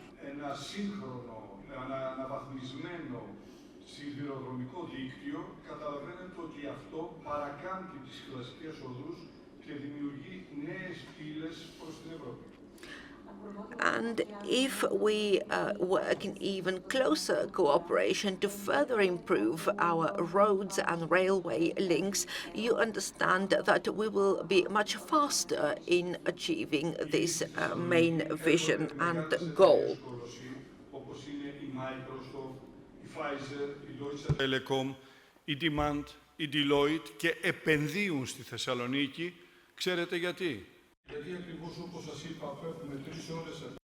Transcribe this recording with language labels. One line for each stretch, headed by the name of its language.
Greek: Ένα σύγχρονο, αναβαθμισμένο σιδηροδρομικό δίκτυο, καταλαβαίνετε ότι αυτό παρακάμπτει τις κλασικές οδούς και δημιουργεί νέες πύλες προς την Ευρώπη.
English: And if we work in even closer cooperation to further improve our roads and railway links, you understand that we will be much faster in achieving this main vision and goal.
Greek: Όπως είναι η Microsoft, η Pfizer, η Deutsche Telekom, η Demand, η Deloitte και επενδύουν στη Θεσσαλονίκη. Ξέρετε γιατί? Γιατί ακριβώς όπως σας είπα, έχουμε 3 ώρες